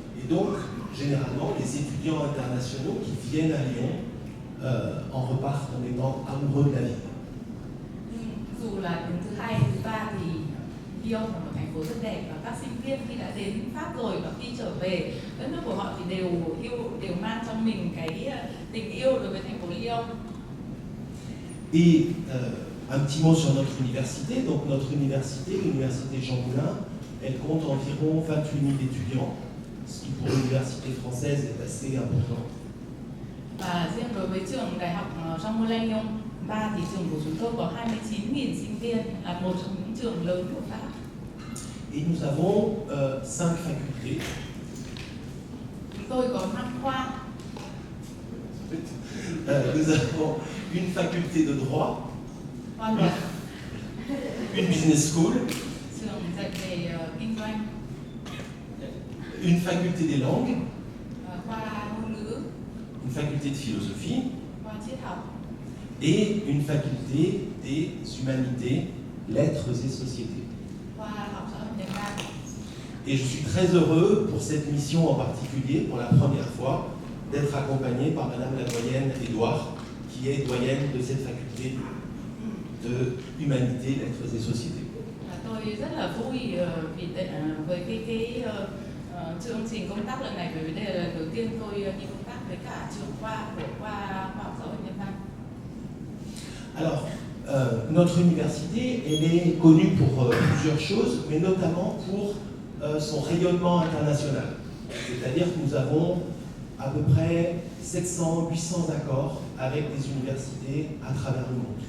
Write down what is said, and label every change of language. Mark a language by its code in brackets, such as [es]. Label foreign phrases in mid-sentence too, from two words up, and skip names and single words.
[fr] donc, généralement, les étudiants internationaux qui viennent à Lyon en repartent en étant amoureux de la ville. [vi] Dù là đứng thứ hai, thứ ba thì Lyon là một thành phố rất đẹp và các sinh viên khi đã đến Pháp rồi và khi trở về đất nước của họ thì đều mang trong mình cái tình yêu đối với thành phố Lyon. [fr] Et un petit mot sur notre université. Donc notre université, l'université Jean Moulin, elle compte environ 28 000 étudiants, ce qui pour l'université française est assez important. [vi] Và riêng đối với trường đại học Jean Moulin Lyon 3 thì trường của chúng tôi có 29.000 sinh viên, là một trong những trường lớn của Pháp. [fr] Et nous avons 5 facultés. [vi] Chúng tôi có 5 khoa. [fr] Nous avons une faculté de droit, [vi] Khoa luật, [fr] une [en] business school, [vi] trường dạy về kinh doanh, [fr] une faculté des langues, [vi] khoa ngôn ngữ, [fr] une faculté de philosophie [vi] khoa triết học [fr] et une faculté des humanités, lettres et sociétés. [vi] khoa học xã hội nhân văn. [fr] Et je suis très heureux pour cette mission en particulier, pour la première fois, d'être accompagné par Madame la doyenne Édouard, qui est doyenne de cette faculté de humanité, lettres et sociétés. [vi] Tôi rất là vui với cái chương trình công tác lần này, bởi vì đây là lần đầu tiên tôi đi công tác với cả trưởng khoa của khoa học xã hội nhân văn. [fr] Alors, notre université, elle est connue pour plusieurs choses, mais notamment pour son rayonnement international. C'est-à-dire que nous avons à peu près 700-800 accords avec des universités à travers le monde.